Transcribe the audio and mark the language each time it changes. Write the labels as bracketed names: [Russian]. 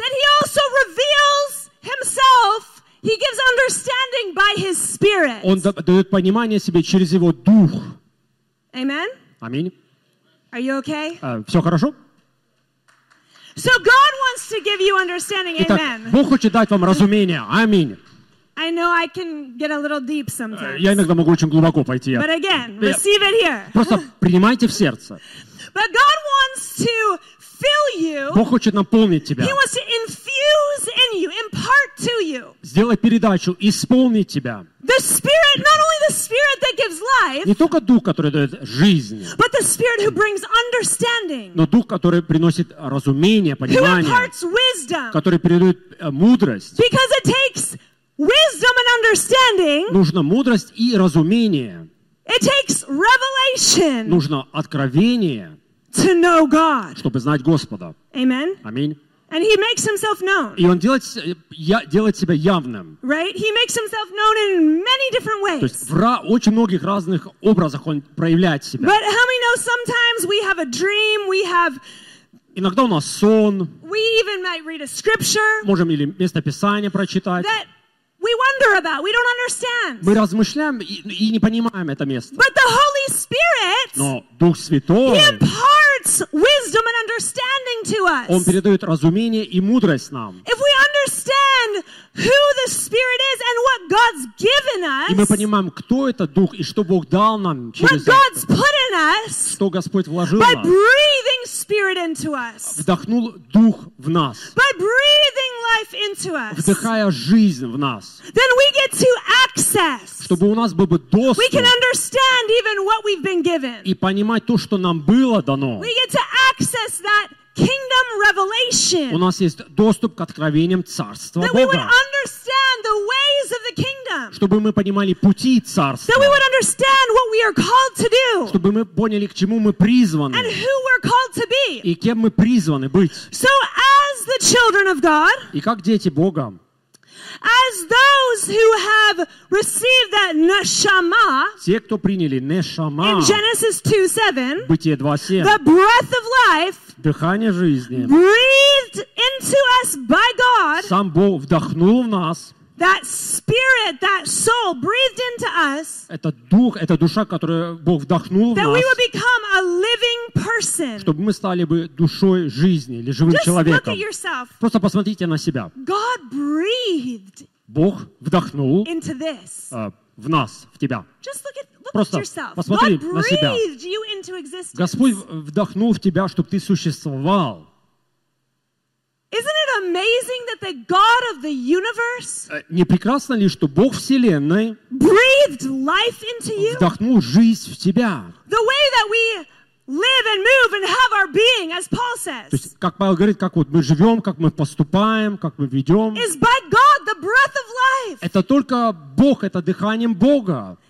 [English] That He also reveals Himself. He gives understanding by His Spirit. [Russian] Он дает понимание себе через Его Дух. [English] Amen. [Russian] Аминь. [English] Are you okay? [Russian] Все хорошо? [English] So God wants to give you understanding. Amen. [Russian] Итак, Бог хочет дать вам разумение. Аминь. [English] I know I can get a little deep sometimes. [Russian] Я иногда могу очень глубоко пойти. [English] But again, receive it here. [Russian] Просто принимайте в сердце. [English] But God wants to fill you. [Russian] Бог хочет наполнить тебя. [English] He wants to infuse in you, impart to you. [Russian] Сделай передачу, исполни тебя. [English] The Spirit, not only the Spirit that gives life. [Russian] Не только Дух, который дает жизнь. [English] But the Spirit who brings understanding. [Russian] Но Дух, который приносит разумение, понимание. [English] Who imparts wisdom. [Russian] Который передает мудрость. [English] Because it takes wisdom and understanding. [Russian] Нужна мудрость и разумение. [English] It takes revelation. [Russian] Нужно откровение. [English] To know God. [Russian] Чтобы знать Господа. [English] Amen. [Russian] Аминь. [English] And He makes Himself known. [Russian] И Он делает себя явным. [English] Right? He makes Himself known in many different ways. [Russian] То есть в очень многих разных образах Он проявляет себя. [English] But how many know sometimes we have a dream, we have. [Russian] Иногда у нас сон. [English] We even might read a scripture. [Russian] Можем или место Писания прочитать. [English] That we wonder about. We don't understand. [Russian] Мы размышляем и не понимаем это место. [English] But the Holy Spirit, [Russian] но Дух Святой, [English] He imparts wisdom and understanding to us. [Russian] Он передает разумение и мудрость нам. [English] If we understand who the Spirit is and what God's given us, [Russian] и мы понимаем, кто это Дух и что Бог дал нам через [English] what God's put in us, [Russian] что Господь вложил в нас, [English] by breathing Spirit into us, [Russian] вдохнул Дух в нас, [English] by breathing life into us, [Russian] вдыхая жизнь в нас, [English] then we get to access. [Russian] Чтобы у нас был бы доступ. [English] We can understand even what we've been given. [Russian] И понимать то, что нам было дано. [English] We get to access that kingdom revelation. [Russian] У нас есть доступ к откровениям Царства Бога. [English] That we would understand the ways of the kingdom. [Russian] Чтобы мы понимали пути Царства. [English] That we would understand what we are called to do. [Russian] Чтобы мы поняли, к чему мы призваны. [English] And who we're called to be. [Russian] И кем мы призваны быть. [English] So as the children of God. [Russian] И как дети Бога. [English] As those who have received that neshama, [Russian] те, кто приняли нешама, [English] in Genesis 2:7, [Russian] Бытие 2:7, [English] the breath of life, [Russian] дыхание жизни, [English] breathed into us by God, [Russian] сам Бог вдохнул в нас, [English] that spirit, that soul breathed into us, [Russian] это дух, это душа, которую Бог вдохнул в нас, [English] that we will become a living person, [Russian] чтобы мы стали бы душой жизни или живым [English] just [Russian] человеком. [English] Look at yourself. [Russian] Просто посмотрите на себя. [English] God breathed, [Russian] Бог вдохнул [English] into this, [Russian] в нас, в тебя. [English] Just look at, look [Russian] просто [English] at yourself. [Russian] Посмотри [English] God breathed [Russian] на себя. [English] You into existence. [Russian] Господь вдохнул в тебя, чтобы ты существовал. [English] Isn't it amazing that the God of the universe? [Russian] Не прекрасно ли, что Бог вселенной [English] breathed life into you? [Russian] Вдохнул жизнь в тебя. [English] The way that we live and move and have our being, as Paul says. [Russian] То есть, как Павел говорит, как вот мы живем, как мы поступаем, как мы ведем. [English] Is by God the breath of life? [Russian] Это только Бог, это дыханием Бога.